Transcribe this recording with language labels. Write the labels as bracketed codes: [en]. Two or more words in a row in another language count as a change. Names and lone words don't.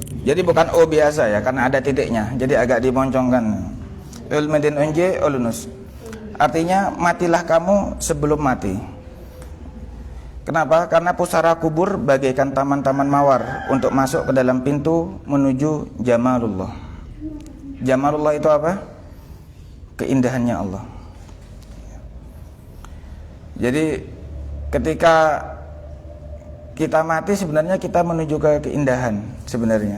[id] Jadi bukan O biasa ya, karena ada titiknya. Jadi agak dimoncongkan. [tr] Ölmeden önce ölünüz. [id] Artinya matilah kamu sebelum mati. Kenapa? Karena pusara kubur bagaikan taman-taman mawar untuk masuk ke dalam pintu menuju jamalullah. Jamalullah itu apa? Keindahannya Allah. Jadi ketika kita mati sebenarnya kita menuju ke keindahan sebenarnya.